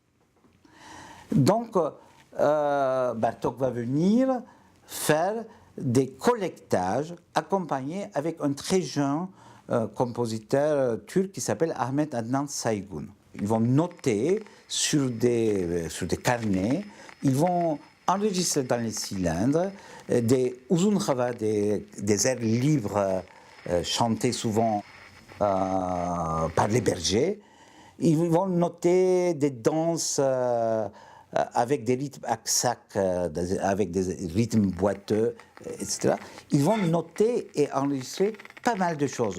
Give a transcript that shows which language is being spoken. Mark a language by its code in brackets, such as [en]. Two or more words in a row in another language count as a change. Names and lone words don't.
[fr] Donc, Bartók va venir faire des collectages accompagnés avec un très jeune compositeur turc qui s'appelle Ahmet Adnan Saygun. Ils vont noter sur des carnets, ils vont enregistrer dans les cylindres des [tr] uzun hava, [fr] des airs libres chantés souvent par les bergers. Ils vont noter des danses avec des rythmes aksak, avec des rythmes boiteux, etc. Ils vont noter et enregistrer pas mal de choses.